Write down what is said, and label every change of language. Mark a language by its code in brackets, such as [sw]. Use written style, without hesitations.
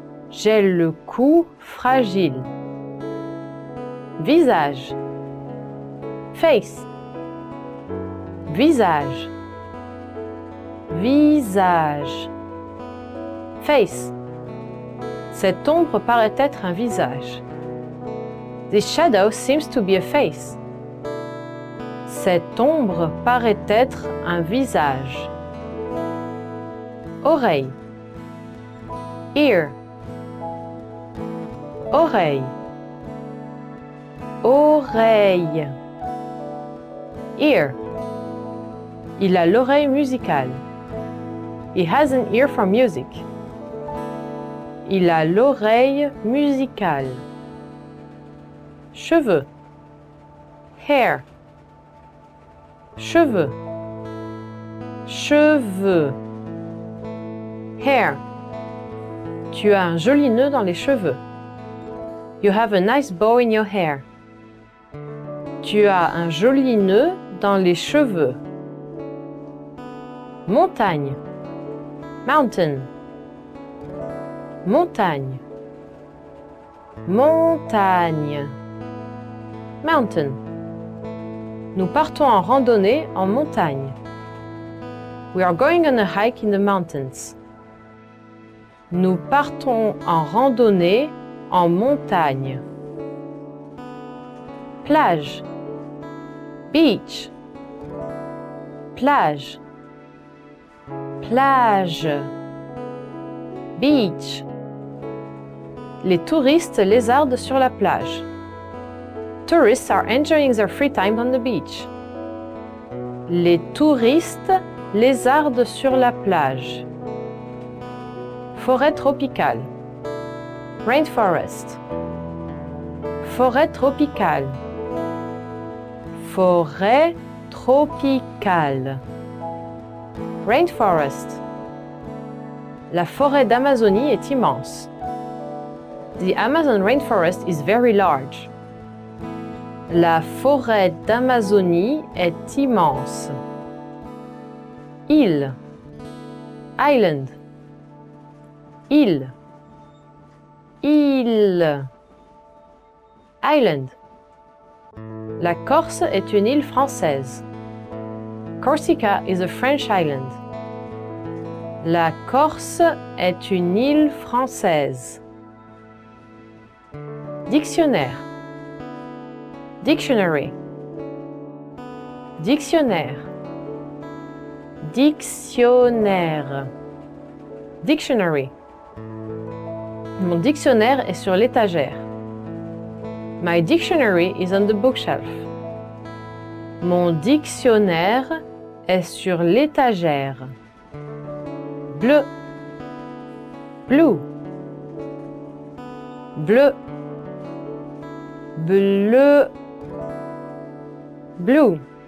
[fr] J'ai le cou fragile. Visage. Face. Visage. Visage. Face. Cette ombre paraît être un visage. [en] This shadow seems to be a face. [fr] Cette ombre paraît être un visage. Oreille. Ear. Oreille. Oreille. Ear. Il a l'oreille musicale. [en] He has an ear for music. [fr] Il a l'oreille musicale. Cheveux. Hair. Cheveux. Cheveux. Hair. Tu as un joli nœud dans les cheveux. [en] You have a nice bow in your hair. [fr] Tu as un joli nœud dans les cheveux. Montagne. Mountain. Montagne. Montagne. Mountain. Nous partons en randonnée en montagne. [en] We are going on a hike in the mountains. [fr] Nous partons en randonnée en montagne. Plage. Beach. Plage. Plage. Beach. Les touristes lézardent sur la plage. [en] Tourists are enjoying their free time on the beach. [fr] Les touristes lézardent sur la plage. Forêt tropicale. Rainforest. Forêt tropicale. Forêt tropicale. Rainforest. La forêt d'Amazonie est immense. [en] The Amazon rainforest is very large. [fr] La forêt d'Amazonie est immense. Île. Island. Île. Île. Island. La Corse est une île française. [en] Corsica is a French island. [fr] La Corse est une île française. Dictionnaire. Dictionary. Dictionnaire. Dictionnaire. Dictionary. Mon dictionnaire est sur l'étagère. [en] My dictionary is on the bookshelf. [fr] Mon dictionnaire est sur l'étagère. Bleu. Blue. Bleu. Bleu. Blue.